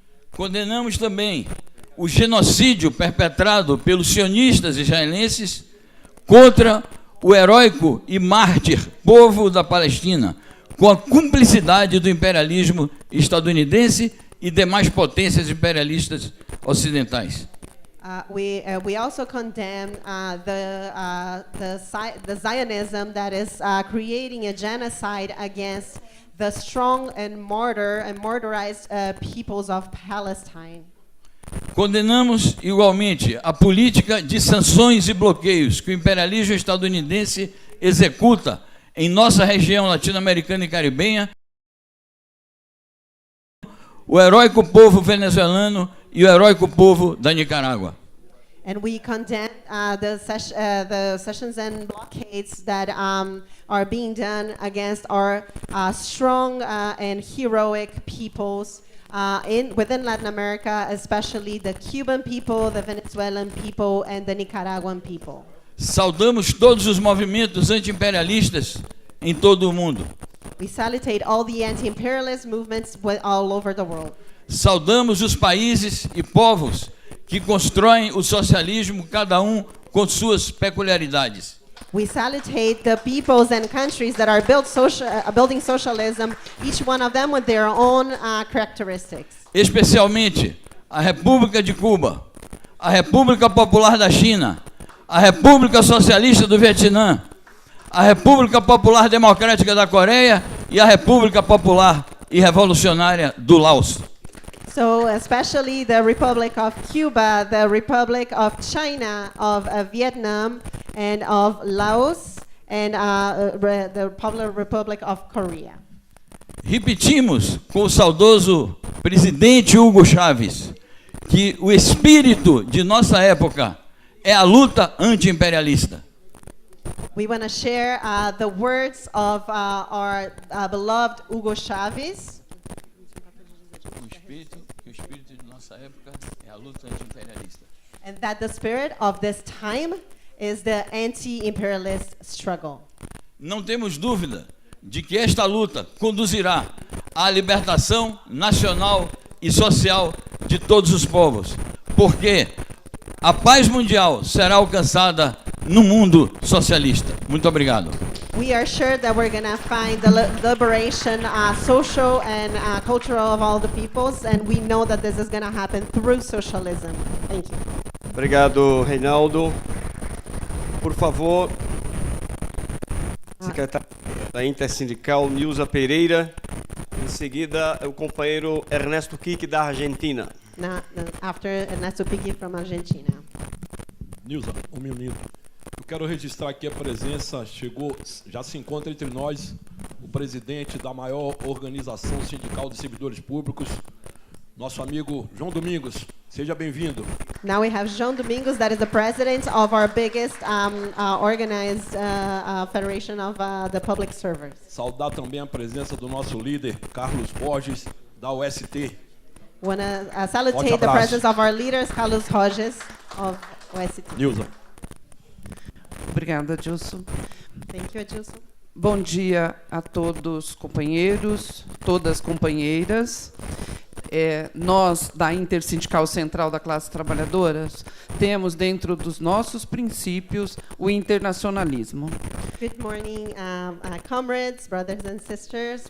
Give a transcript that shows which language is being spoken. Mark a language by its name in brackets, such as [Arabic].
[Portuguese] Condenamos também o genocídio perpetrado pelos sionistas israelenses contra o heróico e mártir povo da Palestina, com a cumplicidade do imperialismo estadunidense e demais potências imperialistas ocidentais. [English] We also condemn the Zionism that is creating a genocide against the strong and martyrized peoples of Palestine. [Portuguese] Condenamos igualmente a política de sanções e bloqueios que o imperialismo estadunidense executa em nossa região latino-americana e caribenha, o heróico povo venezuelano e o heróico povo da Nicarágua. [English] And we condemn the sessions and blockades that are being done against our strong and heroic peoples within Latin America, especially the Cuban people, the Venezuelan people, and the Nicaraguan people. [Portuguese] Saudamos todos os movimentos anti-imperialistas em todo o mundo. [English] We salutate all the anti-imperialist movements all over the world. [Portuguese] Saudamos os países e povos que constroem o socialismo, cada um com suas peculiaridades. [English] We salutate the peoples and countries that are building socialism, each one of them with their own characteristics. [Portuguese] Especialmente a República de Cuba, a República Popular da China, a República Socialista do Vietnã, a República Popular Democrática da Coreia e a República Popular e Revolucionária do Laos. [English] So especially the Republic of Cuba, the Republic of China, of Vietnam, and of Laos, and the Popular Republic of Korea. [Portuguese] Repetimos com o saudoso presidente Hugo Chávez que o espírito de nossa época é a luta anti-imperialista. [English] We want to share the words of our beloved Hugo Chávez. [Portuguese] O espírito de nossa época é a luta anti-imperialista. [English] And that the spirit of this time is the anti-imperialist struggle. [Portuguese] Não temos dúvida de que esta luta conduzirá à libertação nacional e social de todos os povos, porque a paz mundial será alcançada no mundo socialista. Muito obrigado. [English] We are sure that we're going to find the liberation, social and cultural of all the peoples, and we know that this is going to happen through socialism. Thank you. [Portuguese] Obrigado, Reinaldo. Por favor, secretária da Intersindical, Nilza Pereira. Em seguida, o companheiro Ernesto Kik, da Argentina. [English] Now, after Ernesto Piqui from Argentina. [Portuguese] Nilza, um minuto. Eu quero registrar aqui a presença, já se encontra entre nós o presidente da maior organização sindical de servidores públicos, nosso amigo João Domingos. Seja bem-vindo. [English] Now we have João Domingos, that is the president of our biggest organized federation of the public servers. [Portuguese] Saudar também a presença do nosso líder, Carlos Borges, da UST. [English] Want to salutate the presence of our leaders, Carlos Borges of UST. [Portuguese] Nilza. Obrigada, Adilson. [English] Thank you, Adilson. [Portuguese] Bom dia a todos, companheiros, todas companheiras. Nós, da Intersindical Central da Classe Trabalhadora, temos dentro dos nossos princípios o internacionalismo. [English] Good morning, comrades, brothers and sisters.